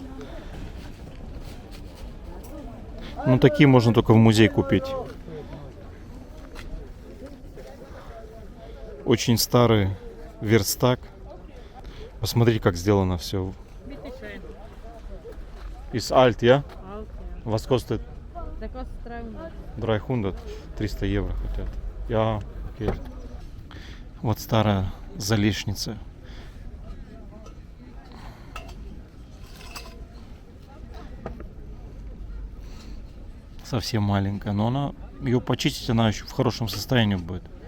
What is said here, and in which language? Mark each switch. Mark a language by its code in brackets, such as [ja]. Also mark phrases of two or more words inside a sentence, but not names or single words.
[ru] Ну, такие можно только в музей купить. Очень старый верстак. Посмотрите, как сделано все. [de] Ist alt, ja? Was kostet? Der kostet 300. [ru] 300, 300 евро хотят. Я, окей. Вот старая залешница. Совсем маленькая, но она, ее почистить, она еще в хорошем состоянии будет.